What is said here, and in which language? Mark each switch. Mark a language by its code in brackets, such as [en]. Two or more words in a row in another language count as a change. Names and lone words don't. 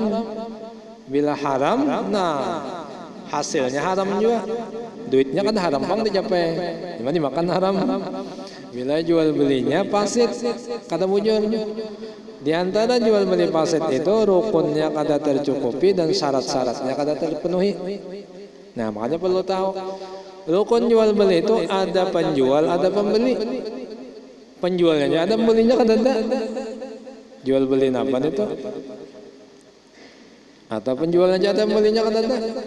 [bjn] Bila haram, nah hasilnya haram juga. Duitnya kan haram bang dicapai, cuma dimakan haram. Bila jual belinya fasid, kata bujur. Di antara jual beli fasid itu rukunnya kada tercukupi dan syarat-syaratnya kada terpenuhi. Nah makanya perlu tahu rukun jual beli itu ada penjual, ada pembeli. Penjualnya ada, pembelinya kan ada. Jual beli apa itu? Atau penjualnya ada, pembelinya kan ada.